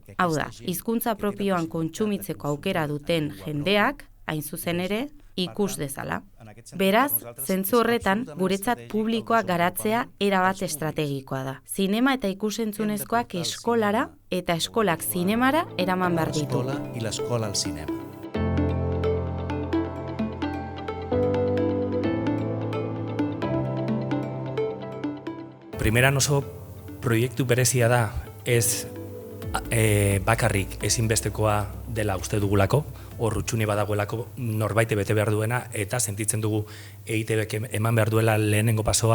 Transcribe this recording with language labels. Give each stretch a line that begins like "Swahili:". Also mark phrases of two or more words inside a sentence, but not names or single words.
Basque: Hau da, hizkuntza propioan kontsumitzeko aukera duten jendeak, hain zuzen ere, ikus dezala. Beraz, zentzu horretan, guretzat publikoa garatzea erabat estrategikoa da. Zinema eta ikusentzunezkoak eskolara eta eskolak zinemara eraman behar ditu.
Catalan: I l'escola al cinema.
Basque: Primeran oso proiektu berezia da, ez bakarrik ezinbestekoa dela uste dugulako, hor utxune badagoelako norbait bete behar duena, eta sentitzen dugu EITBek eman behar duela lehenengo pasoa.